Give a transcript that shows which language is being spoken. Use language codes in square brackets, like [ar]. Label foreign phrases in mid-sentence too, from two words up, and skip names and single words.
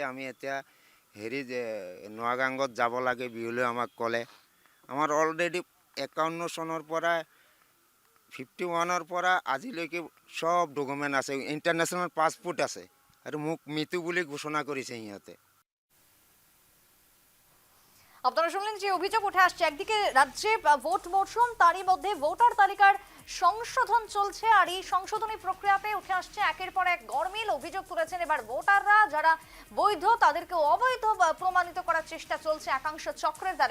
[as] আমি এতিয়া নোয়াগাংগত যাব লাগে বিহুলৈ আমাক ক'লে। আমাৰ অলৰেডি 51 চনৰ পৰা 51ৰ পৰা আজিলৈকে সব ডকুমেণ্ট আছে, ইণ্টাৰনেশ্যনেল পাছপোৰ্ট আছে, আৰু মোক মৃত্যু বুলি ঘোষণা কৰিছে সিহঁতে। [bn] আপনারা শুনলেন যে অভিযোগ উঠে আসছে, একদিকে রাজ্যে ভোট মরশুম, তারই মধ্যে ভোটার তালিকার সংশোধন চলছে, আর এই সংশোধনী প্রক্রিয়াতে উঠে আসছে একের পর এক গরমিল। অভিযোগ তুলেছেন এবার ভোটাররা, যারা বৈধ তাদেরকে অবৈধ প্রমাণিত করার চেষ্টা চলছে একাংশ চক্রের দ্বারা।